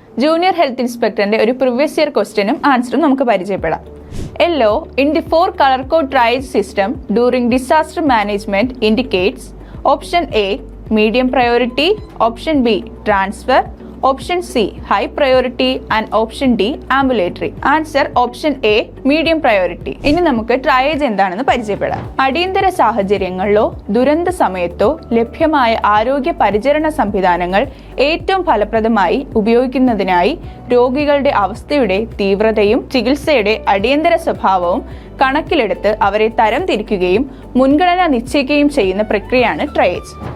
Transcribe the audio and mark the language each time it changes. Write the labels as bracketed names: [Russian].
[Malayalam] Junior health ഇൻസ്പെക്ടറിന്റെ ഒരു previous year ക്വസ്റ്റ്യനും ആൻസറും നമുക്ക് പരിചയപ്പെടാം. [English] Yellow in the 4 color code triage system during disaster management indicates option A medium priority, option B transfer, option C high priority and option D ambulatory. Answer option A medium priority. [Malayalam] ഇനി നമുക്ക് triage എന്താണെന്ന് പരിചയപ്പെടാം. അടിയന്തര സാഹചര്യങ്ങളിലോ ദുരന്ത സമയത്തോ ലഭ്യമായ ആരോഗ്യ പരിചരണ സംവിധാനങ്ങൾ ഏറ്റവും ഫലപ്രദമായി ഉപയോഗിക്കുന്നതിനായി രോഗികളുടെ അവസ്ഥയുടെ തീവ്രതയും ചികിത്സയുടെ അടിയന്തര സ്വഭാവവും കണക്കിലെടുത്ത് അവരെ തരംതിരിക്കുകയും മുൻഗണന നിശ്ചയിക്കുകയും ചെയ്യുന്ന പ്രക്രിയയാണ് ട്രയേജ്.